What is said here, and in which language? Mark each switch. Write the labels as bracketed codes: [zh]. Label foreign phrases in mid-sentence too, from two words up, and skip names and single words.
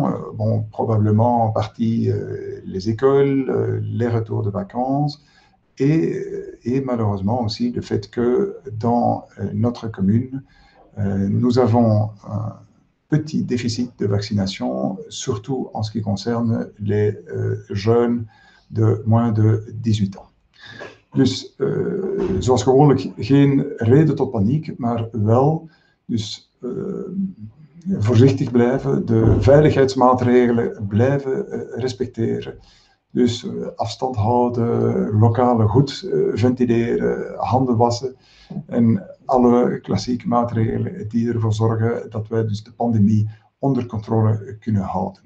[fr] Bon, probablement en partie les écoles, les retours de vacances et malheureusement aussi le fait que dans notre commune, nous avons un petit déficit de vaccination, surtout en ce qui concerne les jeunes de moins de 18 ans. [nl] Dus zoals gewoonlijk geen reden tot paniek, maar wel dus voorzichtig blijven, de veiligheidsmaatregelen blijven respecteren. Dus afstand houden, lokalen goed ventileren, handen wassen en alle klassieke maatregelen die ervoor zorgen dat wij dus de pandemie onder controle kunnen houden.